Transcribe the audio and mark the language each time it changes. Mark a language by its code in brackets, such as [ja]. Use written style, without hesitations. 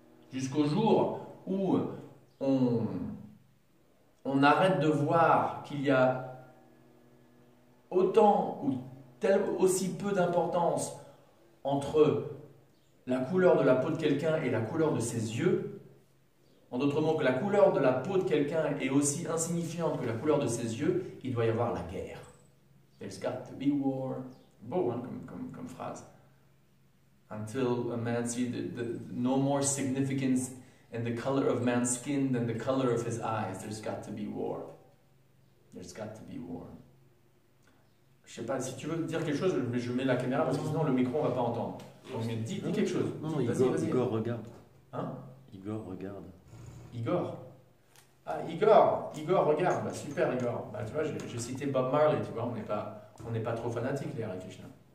[fr] Jusqu'au jour où on arrête de voir qu'il y a autant ou aussi peu d'importance entre la couleur de la peau de quelqu'un et la couleur de ses yeux. En d'autres mots, que la couleur de la peau de quelqu'un est aussi insignifiante que la couleur de ses yeux, il doit y avoir la guerre. [en] There's got to be war. [fr] Beau, hein, comme phrase. [en] Until a man sees no more significance in the color of man's skin than the color of his eyes, there's got to be war. There's got to be war. [fr] Je sais pas, si tu veux dire quelque chose, je mets la caméra parce que sinon le micro on va pas entendre. Donc dis quelque chose. Non, vas-y. Igor regarde. Hein? Igor regarde. Igor. Ah, Igor, regarde. Bah, super, Igor. Bah, tu vois, j'ai cité Bob Marley, tu vois, on n'est pas trop fanatique, les Hare Krishna.